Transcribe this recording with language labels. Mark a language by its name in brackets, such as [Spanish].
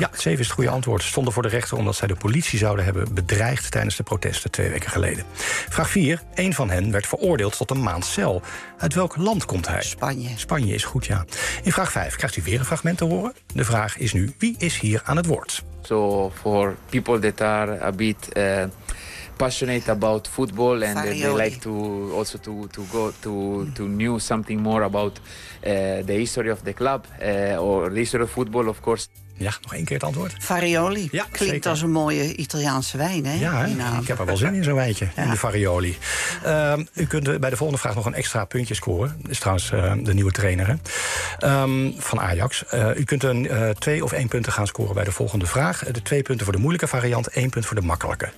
[Dutch] Ja, 7 is het goede antwoord. Stonden voor de rechter omdat zij de politie zouden hebben bedreigd tijdens de protesten 2 weken geleden. Vraag 4. Een van hen werd veroordeeld tot 1 maand cel. Uit welk land komt hij? Spanje. Spanje is goed, ja. In vraag 5 krijgt u weer een fragment te horen. De vraag is nu, wie is hier aan het woord? [English] So for people that are a bit passionate about football and they like to also to go to knew something more about the history of the club or the history of football, of course. [Dutch] Ja, nog 1 keer het antwoord. Farioli. Ja, klinkt zeker als een mooie Italiaanse wijn, hè? Ja, ik heb er wel zin in, zo'n wijntje. Ja. In de Farioli. U kunt bij de volgende vraag nog een extra puntje scoren. Dat is trouwens de nieuwe trainer, hè? Van Ajax. U kunt een 2 of 1 punten gaan scoren bij de volgende vraag. De 2 punten voor de moeilijke variant, 1 punt voor de makkelijke.